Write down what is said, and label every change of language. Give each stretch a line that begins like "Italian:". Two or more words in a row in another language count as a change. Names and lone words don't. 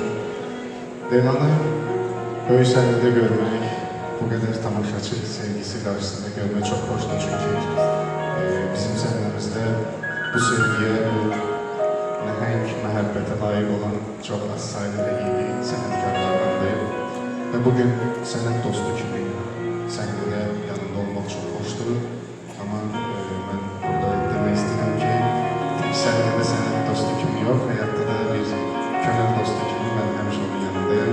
Turkish: Leyla'nı böyle sahnede görmek, bu kadar tamaşaçı sevgisi karşısında görmek çok hoştu çünkü bizim sahnemizde bu sevgiye, bu
Azerbaijani: nəhəng məhəbbətə
Turkish: layık olan çok az sayıda ve iyi bir sənətkarlardandır.
Azerbaijani: Ve bugün sənət dostu kimi səhnədə yanında olmaq çox xoşdur. Amma mən burada demək istəyirəm ki, səhnədə sənət dostu kimi yox, həyatda da bir könül dostu kimi mən həmişə onun yanındayım.